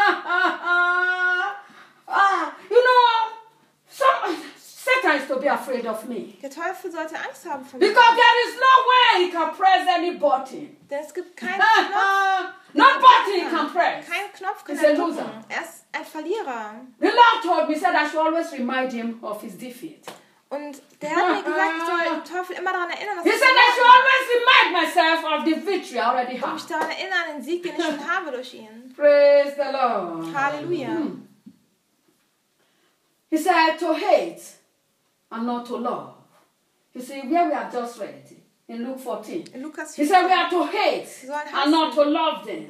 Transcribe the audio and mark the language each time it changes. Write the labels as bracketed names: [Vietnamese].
[English] You know, Satan is to be afraid of me. [German] Der Teufel sollte Angst haben von mir. [English] Because there is no way he can press anybody. [German] Es gibt keinen Knopf. [English] Nobody can press. [German] Kein Knopf kann er drücken. [English] He's a loser. [German] Er ist ein Verlierer. [English] The Lord told me said I should always remind him of his defeat. [German] Und der hat mir gesagt, ich soll den Teufel immer daran erinnern, dass [English] he said I should always remind myself of the victory I already have. [German] Und mich daran erinnern, den Sieg, den ich schon habe durch ihn. [English] Praise the Lord. [German] Halleluja. [English] He said to hate and not to love. You see, where we have just read in Luke 14. [German] In Lukas [English] 14. He said we are to hate and not to love them.